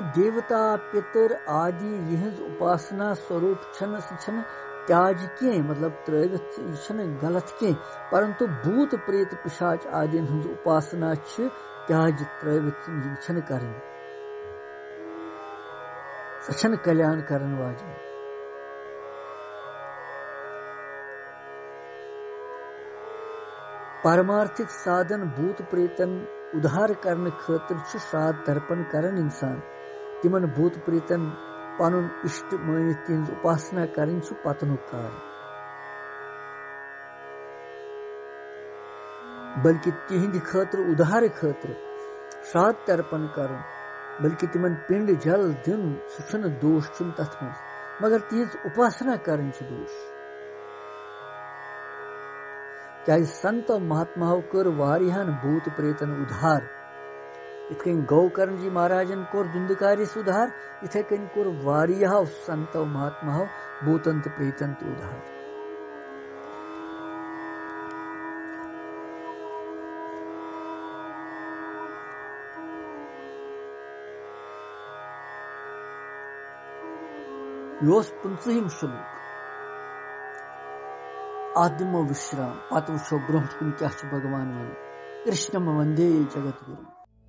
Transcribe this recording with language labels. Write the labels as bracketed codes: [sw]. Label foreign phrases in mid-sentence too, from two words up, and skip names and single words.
[ks] देवता पितर आदि यहज उपासना स्वरूप त्याज कह मतलब त्रवित गलत कह परंतु भूत प्रेत पिशाच आदि हज उपासना त्याज त्रवित कर कल्याण करन वाजन पारमार्थिक साधन भूत प्रेतन उद्धार करने खतर श्राद्ध तर्पण करन इंसान तिमन भूत प्रेतन पनुन इष्ट मानित तिहज उपासना करन पतनुक कारण बल्कि तिहंद खतर उद्धार खतर श्राद्ध तर्पण करन बल्कि तिमन पिंड जल दिन सह दोष तथ मज मगर तिहज उपासना करन दोष क्या संत महात्माओं कर वारियान भूत प्रेतन उद्धार इतकन गोकर्ण जी महाराजन कोर दुंदकारिस उद्धार इथे कन कोर वारियाह संत महात्माओं भूतन प्रेतन उद्धार योस 15 श्लोक आदिमो विश्राम पत वो ब्रोह कुन क्या भगवान वन [sa] कृष्णम वंदे जगत गुरु।